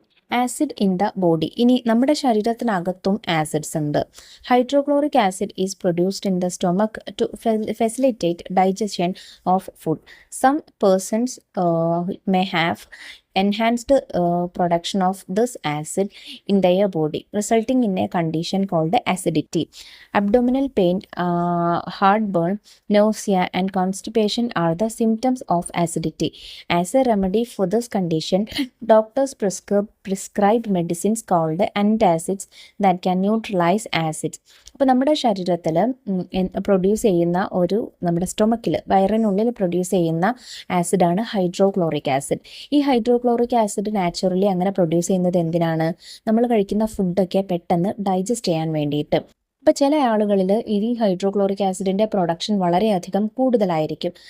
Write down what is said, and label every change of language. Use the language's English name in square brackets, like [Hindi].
[English] Acid in the body. [Malayalam] ഇനി നമ്മുടെ ശരീരത്തിനകത്തും acids ഉണ്ട്. [English] Hydrochloric acid is produced in the stomach to facilitate digestion of food. Some persons may have enhanced production of this acid in their body, resulting in a condition called acidity. Abdominal pain, heartburn, nausea and constipation are the symptoms of acidity. As a remedy for this condition, doctors prescribe medicines called antacids that can neutralize acids. [Malayalam] അപ്പോൾ നമ്മുടെ ശരീരത്തിൽ produce ചെയ്യുന്ന നമ്മുടെ സ്റ്റൊമക്കിൽ, വയറിനുള്ളിൽ produce ചെയ്യുന്ന ആസിഡാണ് hydrochloric acid. ഈ hydrochloric acid naturally അങ്ങനെ produce ചെയ്യുന്നത് എന്തിനാണ്? നമ്മൾ കഴിക്കുന്ന ഫുഡൊക്കെ പെട്ടെന്ന് ഡൈജസ്റ്റ് ചെയ്യാൻ വേണ്ടിയിട്ട്. അപ്പോൾ ചില ആളുകളിൽ ഈ ഹൈഡ്രോക്ലോറിക് ആസിഡിൻ്റെ പ്രൊഡക്ഷൻ വളരെയധികം കൂടുതലായിരിക്കും.